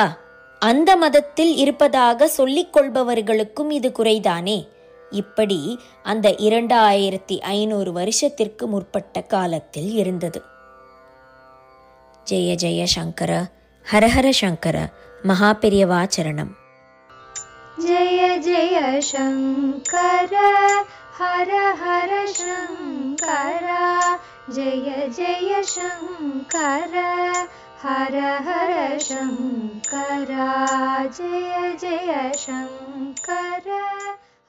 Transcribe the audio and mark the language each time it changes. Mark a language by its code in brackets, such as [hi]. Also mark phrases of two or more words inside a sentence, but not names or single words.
[ta] அந்த மதத்தில் இருப்பதாக சொல்லிக் கொள்பவர்களுக்கும் இது குறைதானே? இப்படி அந்த 2500 வருஷத்திற்கு முற்பட்ட காலத்தில் இருந்தது. ஜெய ஜெய சங்கர, ஹரஹர சங்கர, மகாபெரியவாச்சரணம். [sa] जय जय शङ्कर हर हर शङ्कर जय जय शङ्कर हर हर शङ्कर जय जय शङ्कर.